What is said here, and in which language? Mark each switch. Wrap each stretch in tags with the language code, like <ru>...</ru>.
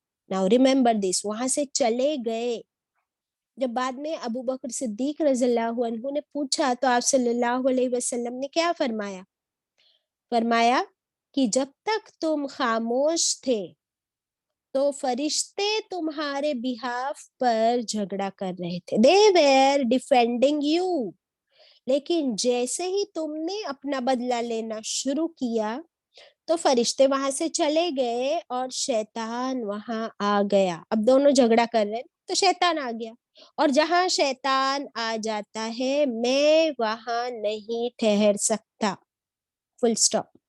<en>Now remember this,</en> <ur>وہاں سے چلے گئے. جب بعد میں ابو بکر صدیق رضی اللہ عنہ نے پوچھا تو آپ صلی اللہ علیہ وسلم نے کیا فرمایا؟ فرمایا کہ جب تک تم خاموش تھے تو فرشتے تمہارے بہاف پر جھگڑا کر رہے تھے.</ur> <en>They were defending you.</en> <ur>لیکن جیسے ہی تم نے اپنا بدلہ لینا شروع کیا تو فرشتے وہاں سے چلے گئے اور شیطان وہاں آ گیا. اب دونوں جھگڑا کر رہے ہیں تو شیطان آ گیا, اور جہاں شیطان آ جاتا ہے میں وہاں نہیں ٹھہر سکتا. فل سٹاپ.</ur>